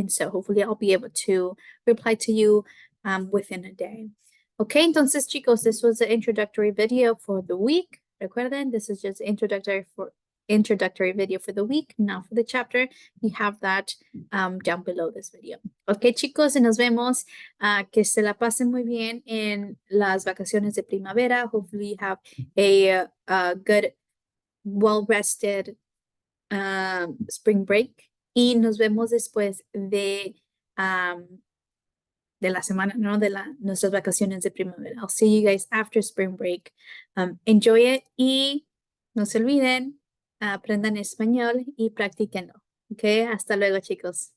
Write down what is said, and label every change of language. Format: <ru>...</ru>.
<en>And so hopefully I'll be able to reply to you within a day.</en> <es>Okay, entonces chicos,</es> <en>this was the introductory video for the week. Recuerden, this is just introductory video for the week, not for the chapter. You have that down below this video.</en> <es>Ok, chicos, y nos vemos. Que se la pasen muy bien en las vacaciones de primavera.</es> <en>Hopefully you have a good, well-rested spring break.</en> <es>Y nos vemos después de la semana, ¿no? De nuestras vacaciones de primavera.</es> <en>I'll see you guys after spring break. Enjoy it</en> <es>y no se olviden, aprendan español y practíquenlo. Ok, hasta luego, chicos.</es>